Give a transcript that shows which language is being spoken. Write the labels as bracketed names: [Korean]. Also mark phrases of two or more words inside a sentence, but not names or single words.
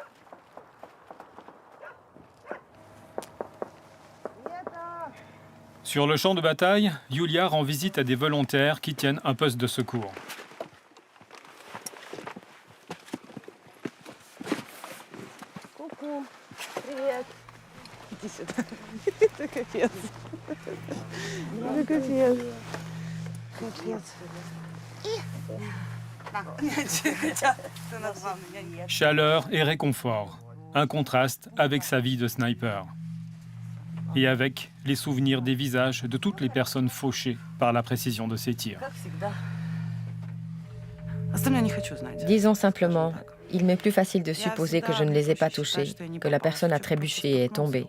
[French] Sur le champ de bataille, Yulia rend visite à des volontaires qui tiennent un poste de secours. Coucou, [Russian] привет. Иди сюда. Это капец. Это капец. Капец. [French] Chaleur et réconfort, un contraste avec sa vie de sniper. Et avec les souvenirs des visages de toutes les personnes fauchées par la précision de ses tirs. Disons simplement, il m'est plus facile de supposer que je ne les ai pas touchés, que la personne a trébuché et est tombée.